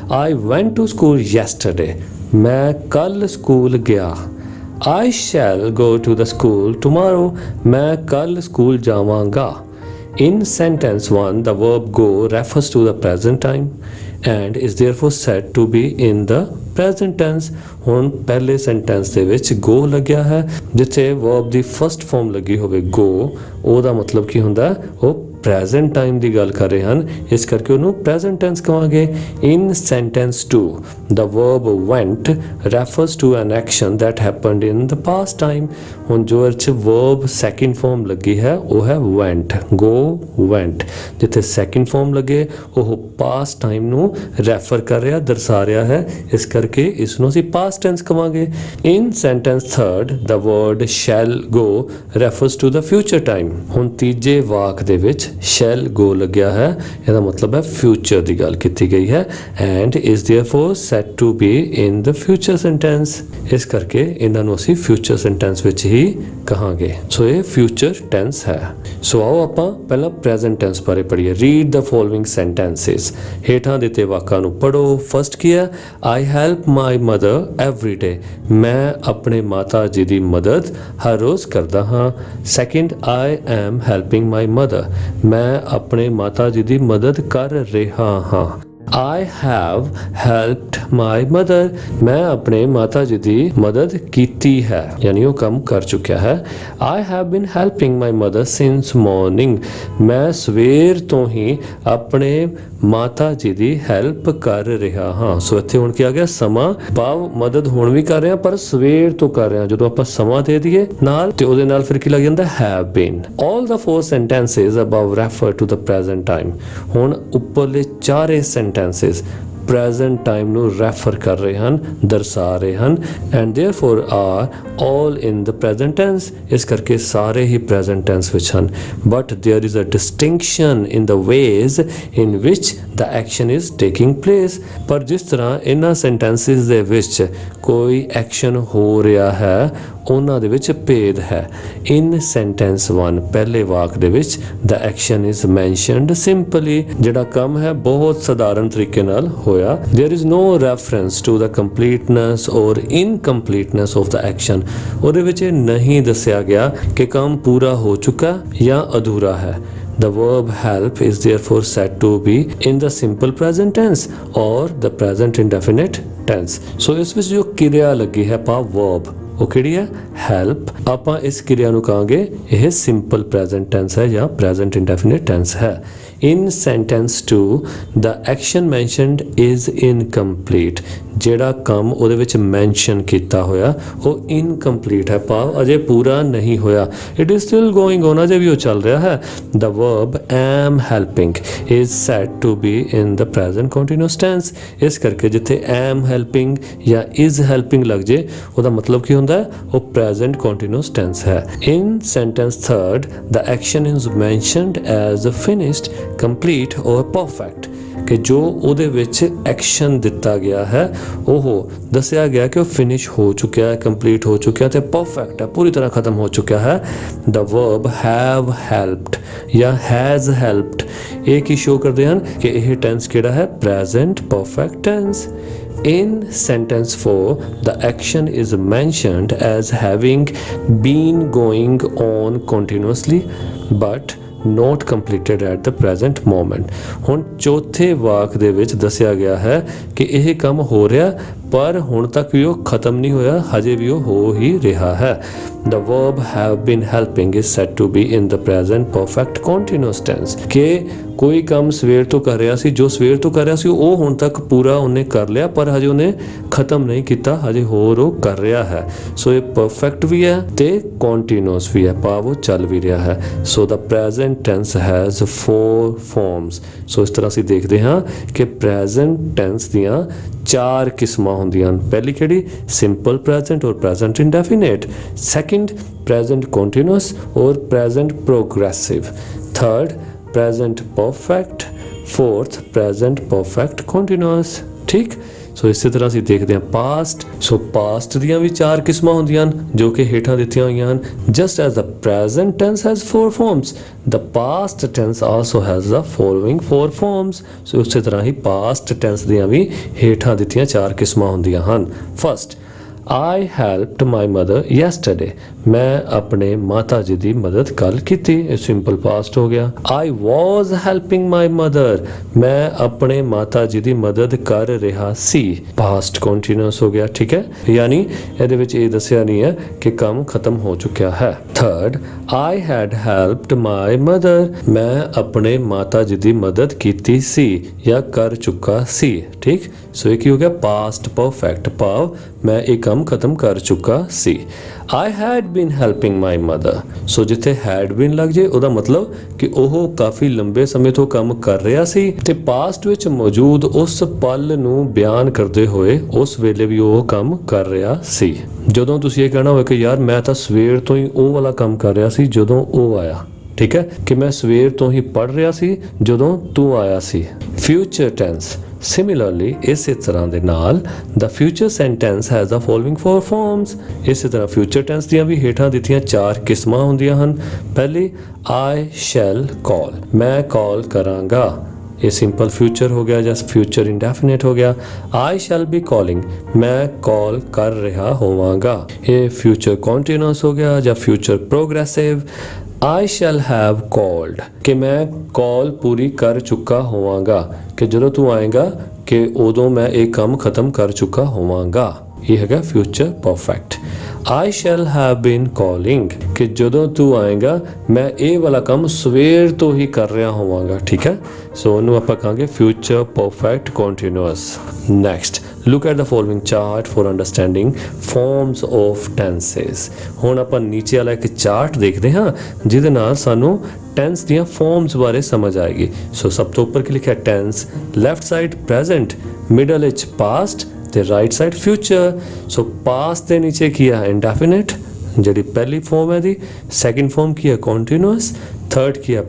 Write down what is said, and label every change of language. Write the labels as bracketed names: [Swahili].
[English] I went to school yesterday। [Punjabi] ਮੈਂ ਕੱਲ school ਗਿਆ। [English] I shall go to the school tomorrow। [Punjabi] ਮੈਂ ਕੱਲ ਸਕੂਲ ਜਾਵਾਂਗਾ। [English] In sentence 1, the verb go refers to the present time and is therefore said to be in the present tense। [Punjabi] ਹੁਣ ਪਹਿਲੇ sentence ਦੇ ਵਿੱਚ go ਲੱਗਿਆ ਹੈ, ਜਿੱਥੇ verb ਦੀ ਫਸਟ ਫਾਰਮ ਲੱਗੀ ਹੋਵੇ go, ਉਹਦਾ ਮਤਲਬ ਕੀ ਹੁੰਦਾ? ਉਹ ਪ੍ਰੈਜ਼ੈਂਟ ਟਾਈਮ ਦੀ ਗੱਲ ਕਰ ਰਹੇ ਹਨ, ਇਸ ਕਰਕੇ ਉਹਨੂੰ ਪ੍ਰੈਜ਼ੈਂਟ ਟੈਂਸ ਕਹਾਂਗੇ। [English] In sentence 2 the verb went refers to an action that happened in the past time। [Punjabi] ਹੁਣ ਜੋ ਇਹ 'ਚ verb second form ਲੱਗੀ ਹੈ ਉਹ ਹੈ went, go went। ਜਿੱਥੇ second form ਲੱਗੇ ਉਹ past time ਨੂੰ ਰੈਫਰ ਕਰ ਰਿਹਾ, ਦਰਸਾ ਰਿਹਾ ਹੈ, ਇਸ ਕਰਕੇ ਇਸ ਨੂੰ ਅਸੀਂ past tense ਕਹਾਂਗੇ। [English] in sentence 3 the word shall go refers to the future time। [Punjabi] ਹੁਣ ਤੀਜੇ ਵਾਕ ਦੇ ਵਿੱਚ shall go ਲੱਗਿਆ ਹੈ, ਇਹਦਾ ਮਤਲਬ ਹੈ future ਦੀ ਗੱਲ ਕੀਤੀ ਗਈ ਹੈ [English] and is therefore said to be in the future sentence। [Punjabi] ਇਸ ਕਰਕੇ ਇਹਨਾਂ ਨੂੰ ਅਸੀਂ future sentence ਵਿੱਚ ਹੀ ਕਹਾਂਗੇ। ਸੋ ਇਹ future tense ਹੈ। ਸੋ ਆਓ ਆਪਾਂ ਪਹਿਲਾਂ present tense ਬਾਰੇ ਪੜ੍ਹੀਏ। [English] read the following sentences। [Punjabi] ਹੇਠਾਂ ਦਿੱਤੇ ਵਾਕਾਂ ਨੂੰ ਪੜ੍ਹੋ। ਫਸਟ ਕੀ ਹੈ? [English] I help my mother every day। [Punjabi] ਮੈਂ ਆਪਣੇ ਮਾਤਾ ਜੀ ਦੀ ਮਦਦ ਹਰ ਰੋਜ਼ ਕਰਦਾ ਹਾਂ। [English] Second, I am helping my mother। [Punjabi] ਮੈਂ ਆਪਣੇ ਮਾਤਾ ਜੀ ਦੀ ਮਦਦ ਕਰ ਰਿਹਾ ਹਾਂ। [English] I have helped my mother। [Punjabi] मैं अपने माता जी दी मदद कीती है, यानी वो काम कर चुका है। [English] I have been helping my mother since morning। [Punjabi] मैं सवेर तो ही अपने माता जी ਦੀ ਹੈਲਪ ਕਰ ਰਿਹਾ ਹਾਂ। ਸੋ ਇੱਥੇ ਹੁਣ ਕੀ ਆ ਗਿਆ? ਸਮਾਂ, ਭਾਵ ਮਦਦ ਹੁਣ ਵੀ ਕਰ ਰਿਹਾ ਪਰ ਸਵੇਰ ਤੋਂ ਕਰ ਰਿਹਾ। ਜਦੋਂ ਆਪਾਂ ਸਮਾਂ ਦੇ ਦਈਏ ਨਾਲ ਤੇ ਉਹਦੇ ਨਾਲ ਫਿਰ ਕੀ ਲੱਗ ਜਾਂਦਾ? [English] have been। all the four sentences above refer to the present time। [Punjabi] ਹੁਣ ਉੱਪਰਲੇ ਚਾਰੇ sentences present time ਨੂੰ ਰੈਫਰ ਕਰ ਰਹੇ ਹਨ, ਦਰਸਾ ਰਹੇ ਹਨ [English] and therefore are all in the present tense। [Punjabi] ਇਸ ਕਰਕੇ ਸਾਰੇ ਹੀ present tense ਵਿੱਚ ਹਨ। [English] but there is a distinction in the ways in which the action is taking place। [Punjabi] ਪਰ ਜਿਸ ਤਰ੍ਹਾਂ ਇਹਨਾਂ sentences ਦੇ ਵਿੱਚ ਕੋਈ ਐਕਸ਼ਨ ਹੋ ਰਿਹਾ ਹੈ ਉਹਨਾਂ ਦੇ ਵਿੱਚ ਭੇਦ ਹੈ। [English] in sentence 1 [Punjabi] ਪਹਿਲੇ ਵਾਕ ਦੇ ਵਿੱਚ [English] the action is mentioned simply। [Punjabi] ਜਿਹੜਾ ਕੰਮ ਹੈ ਬਹੁਤ ਸਧਾਰਨ ਤਰੀਕੇ ਨਾਲ ਹੋਇਆ। [English] there is no reference to the completeness or incompleteness of the action। [Punjabi] ਉਹਦੇ ਵਿੱਚ ਇਹ ਨਹੀਂ ਦੱਸਿਆ ਗਿਆ ਕਿ ਕੰਮ ਪੂਰਾ ਹੋ ਚੁੱਕਾ ਜਾਂ ਅਧੂਰਾ ਹੈ। [English] The verb help is therefore said to be in the simple present tense or the present indefinite tense। [Punjabi] ਸੋ ਇਸ ਵਿੱਚ ਜੋ ਕਿਰਿਆ ਲੱਗੀ ਹੈ ਪਾ verb, ਉਹ ਕਿਹੜੀ ਹੈ? ਹੈਲਪ। ਆਪਾਂ ਇਸ ਕਿਰਿਆ ਨੂੰ ਕਹਾਂਗੇ ਇਹ ਸਿੰਪਲ ਪ੍ਰੈਜ਼ੈਂਟ ਟੈਂਸ ਹੈ ਜਾਂ ਪ੍ਰੈਜ਼ੈਂਟ ਇਨਡੈਫੀਨਿਟ ਟੈਂਸ ਹੈ। [English] In sentence 2 the action mentioned is incomplete। [Punjabi] ਜਿਹੜਾ ਕੰਮ ਉਹਦੇ ਵਿੱਚ ਮੈਂਸ਼ਨ ਕੀਤਾ ਹੋਇਆ ਉਹ ਇਨਕੰਪਲੀਟ ਹੈ, ਭਾਵ ਅਜੇ ਪੂਰਾ ਨਹੀਂ ਹੋਇਆ। [English] it is still going on, [Punjabi] ਅਜੇ ਵੀ ਉਹ ਚੱਲ ਰਿਹਾ ਹੈ। [English] the verb am helping is said to be in the present continuous tense। [Punjabi] ਇਸ ਕਰਕੇ ਜਿੱਥੇ am helping ਜਾਂ is helping ਲੱਗ ਜੇ ਉਹਦਾ ਮਤਲਬ ਕੀ ਹੁੰਦਾ ਹੈ? ਉਹ present continuous tense ਹੈ। [English] in sentence 3 the action is mentioned as finished, complete or perfect। [Punjabi] ਕਿ ਜੋ ਉਹਦੇ ਵਿੱਚ ਐਕਸ਼ਨ ਦਿੱਤਾ ਗਿਆ ਹੈ ਉਹ ਦੱਸਿਆ ਗਿਆ ਕਿ ਉਹ ਫਿਨਿਸ਼ ਹੋ ਚੁੱਕਿਆ ਹੈ, ਕੰਪਲੀਟ ਹੋ ਚੁੱਕਿਆ ਤੇ ਪਰਫੈਕਟ ਹੈ, ਪੂਰੀ ਤਰ੍ਹਾਂ ਖਤਮ ਹੋ ਚੁੱਕਿਆ ਹੈ। [English] the verb have helped [Punjabi] ਜਾਂ has helped ਇਹ ਕੀ ਸ਼ੋ ਕਰਦੇ ਹਨ ਕਿ ਇਹ ਟੈਂਸ ਕਿਹੜਾ ਹੈ? [English] present perfect tense। In sentence 4 the action is mentioned as having been going on continuously but not completed at the present moment। [Punjabi] ਹੁਣ ਚੌਥੇ ਵਾਕ ਦੇ ਵਿੱਚ ਦੱਸਿਆ ਗਿਆ ਹੈ ਕਿ ਇਹ ਕੰਮ ਹੋ ਰਿਹਾ ਪਰ ਹੁਣ ਤੱਕ ਵੀ ਉਹ ਖਤਮ ਨਹੀਂ ਹੋਇਆ, ਹਜੇ ਵੀ ਉਹ ਹੋ ਹੀ ਰਿਹਾ ਹੈ। [English] the verb have been helping is said to be in the present perfect continuous tense। [Punjabi] ਕਿ ਕੋਈ ਕੰਮ ਸਵੇਰ ਤੋਂ ਕਰ ਰਿਹਾ ਸੀ, ਜੋ ਸਵੇਰ ਤੋਂ ਕਰ ਰਿਹਾ ਸੀ ਉਹ ਹੁਣ ਤੱਕ ਪੂਰਾ ਉਹਨੇ ਕਰ ਲਿਆ ਪਰ ਹਜੇ ਉਹਨੇ ਖਤਮ ਨਹੀਂ ਕੀਤਾ, ਹਜੇ ਹੋਰ ਉਹ ਕਰ ਰਿਹਾ ਹੈ। ਸੋ ਇਹ ਪਰਫੈਕਟ ਵੀ ਹੈ ਤੇ ਕੰਟੀਨਿਊਸ ਵੀ ਹੈ, ਭਾਵ ਉਹ ਚੱਲ ਵੀ ਰਿਹਾ ਹੈ। [English] So the present tense has 4 forms। [Punjabi] ਸੋ ਇਸ ਤਰ੍ਹਾਂ ਅਸੀਂ ਦੇਖਦੇ ਹਾਂ ਕਿ present tense ਦੀਆਂ 4 ਕਿਸਮਾਂ ਹੁੰਦੀਆਂ ਹਨ। ਪਹਿਲੀ ਕਿਹੜੀ? ਸਿੰਪਲ ਪ੍ਰੈਜ਼ੈਂਟ ਔਰ present indefinite. Second present continuous ਔਰ present progressive। Third present perfect। fourth present perfect continuous। ਠੀਕ। ਸੋ ਇਸੇ ਤਰ੍ਹਾਂ ਅਸੀਂ ਦੇਖਦੇ ਹਾਂ ਪਾਸਟ। ਸੋ ਪਾਸਟ ਦੀਆਂ ਵੀ 4 ਕਿਸਮਾਂ ਹੁੰਦੀਆਂ ਹਨ ਜੋ ਕਿ ਹੇਠਾਂ ਦਿੱਤੀਆਂ ਹੋਈਆਂ ਹਨ। [English] just as the present tense has 4 forms the past tense also has the following 4 forms। [Punjabi] ਸੋ ਉਸੇ ਤਰ੍ਹਾਂ ਹੀ past tense ਦੀਆਂ ਵੀ ਹੇਠਾਂ ਦਿੱਤੀਆਂ 4 ਕਿਸਮਾਂ ਹੁੰਦੀਆਂ ਹਨ। First [English] I helped my mother yesterday. [Punjabi] मैं अपने माता जी ਦੀ ਮਦਦ ਕੱਲ ਕੀਤੀ। ਇਹ ਸਿੰਪਲ ਪਾਸਟ ਹੋ ਗਿਆ। [English] I was helping my mother. [Punjabi] ਮੈਂ ਆਪਣੇ ਮਾਤਾ ਜੀ ਦੀ ਮਦਦ ਕਰ ਰਿਹਾ ਸੀ। ਪਾਸਟ ਕੰਟੀਨਿਊਸ ਹੋ ਗਿਆ। ਠੀਕ ਹੈ, ਯਾਨੀ ਇਹਦੇ ਵਿੱਚ ਇਹ ਦੱਸਿਆ ਨਹੀਂ ਹੈ ਕਿ ਕੰਮ ਖਤਮ ਹੋ ਚੁੱਕਿਆ ਹੈ। [English] Third, I had helped my mother. [Punjabi] ਮੈਂ ਆਪਣੇ ਮਾਤਾ ਜੀ ਦੀ ਮਦਦ ਕੀਤੀ ਸੀ ਜਾਂ ਕਰ ਚੁੱਕਾ ਸੀ। ਠੀਕ, ਸੋ ਇਹ ਕੀ ਹੋ ਗਿਆ? ਪਾਸਟ ਪਰਫੈਕਟ, ਭਾਵ ਮੈਂ ਇਹ ਕੰਮ ਖਤਮ ਕਰ ਚੁੱਕਾ ਸੀ। [English] I had been helping my mother. [Punjabi] ਸੋ ਜਿੱਥੇ had been ਲੱਗ ਜੇ ਉਹਦਾ ਮਤਲਬ ਕਿ ਉਹ ਕਾਫੀ ਲੰਬੇ ਸਮੇਂ ਤੋਂ ਕੰਮ ਕਰ ਰਿਹਾ ਸੀ ਤੇ ਪਾਸਟ ਵਿੱਚ ਮੌਜੂਦ ਉਸ ਪਲ ਨੂੰ ਬਿਆਨ ਕਰਦੇ ਹੋਏ ਉਸ ਵੇਲੇ ਵੀ ਉਹ ਕੰਮ ਕਰ ਰਿਹਾ ਸੀ। ਜਦੋਂ ਤੁਸੀਂ ਇਹ ਕਹਿਣਾ ਹੋਵੇ ਕਿ ਯਾਰ ਮੈਂ ਤਾਂ ਸਵੇਰ ਤੋਂ ਹੀ ਉਹ ਵਾਲਾ ਕੰਮ ਕਰ ਰਿਹਾ ਸੀ ਜਦੋਂ ਉਹ ਆਇਆ, ਠੀਕ ਹੈ, ਕਿ ਮੈਂ ਸਵੇਰ ਤੋਂ ਹੀ ਪੜ੍ਹ ਰਿਹਾ ਸੀ ਜਦੋਂ ਤੂੰ ਆਇਆ ਸੀ। [English] future tense Similarly, [Punjabi] ਇਸੇ ਤਰ੍ਹਾਂ ਦੇ ਨਾਲ [English] the future sentence has the following four forms. [Punjabi] ਇਸੇ ਤਰ੍ਹਾਂ future tense ਦੀਆਂ ਵੀ ਹੇਠਾਂ ਦਿੱਤੀਆਂ 4 ਕਿਸਮਾਂ ਹੁੰਦੀਆਂ ਹਨ। [English] ਪਹਿਲੀ, I shall call. [Punjabi] ਮੈਂ ਕਾਲ ਕਰਾਂਗਾ। ਇਹ ਸਿੰਪਲ ਫਿਊਚਰ ਹੋ ਗਿਆ ਜਾਂ ਫਿਊਚਰ ਇੰਡੈਫੀਨਿਟ ਹੋ ਗਿਆ। [English] I shall be calling. [Punjabi] ਮੈਂ ਕਾਲ ਕਰ ਰਿਹਾ ਹੋਵਾਂਗਾ। ਇਹ ਫਿਊਚਰ ਕੰਟੀਨਿਊਸ ਹੋ ਗਿਆ ਜਾਂ future progressive. [English] I shall have called. [Punjabi] ਕਿ ਮੈਂ ਕਾਲ ਪੂਰੀ ਕਰ ਚੁੱਕਾ ਹੋਵਾਂਗਾ, ਕਿ ਜਦੋਂ ਤੂੰ ਆਏਗਾ ਕਿ ਉਦੋਂ ਮੈਂ ਇਹ ਕੰਮ ਖਤਮ ਕਰ ਚੁੱਕਾ ਹੋਵਾਂਗਾ। ਇਹ ਹੈਗਾ future perfect. [English] I shall have been calling. [Punjabi] ਕਿ ਜਦੋਂ ਤੂੰ ਆਏਗਾ ਮੈਂ ਇਹ ਵਾਲਾ ਕੰਮ ਸਵੇਰ ਤੋਂ ਹੀ ਕਰ ਰਿਹਾ ਹੋਵਾਂਗਾ। ਠੀਕ ਹੈ, ਸੋ ਉਹਨੂੰ ਆਪਾਂ ਕਹਾਂਗੇ future perfect continuous. [English] Next, look at the following chart for understanding forms of tenses. [Punjabi] ਹੁਣ ਆਪਾਂ ਨੀਚੇ ਵਾਲਾ ਇੱਕ ਚਾਰਟ ਦੇਖਦੇ ਹਾਂ ਜਿਹਦੇ ਨਾਲ ਸਾਨੂੰ ਟੈਂਸ ਦੀਆਂ ਫਾਰਮਸ ਬਾਰੇ ਸਮਝ ਆਏਗੀ। ਸੋ ਸਭ ਤੋਂ ਉੱਪਰ ਕੀ ਲਿਖਿਆ? Tens, left side present, middle ਵਿੱਚ ਪਾਸਟ ਤੇ ਰਾਈਟ ਸਾਈਡ ਫਿਊਚਰ। ਸੋ ਪਾਸਟ ਦੇ ਨੀਚੇ ਕੀ ਹੈ? ਇੰਡੈਫੀਨਿਟ, ਜਿਹੜੀ ਪਹਿਲੀ ਫਾਰਮ ਹੈ ਦੀ। ਸੈਕਿੰਡ ਫਾਰਮ ਕੀ ਹੈ? ਕੰਟੀਨਿਊਸ। ਥਰਡ ਕੀ ਹੈ?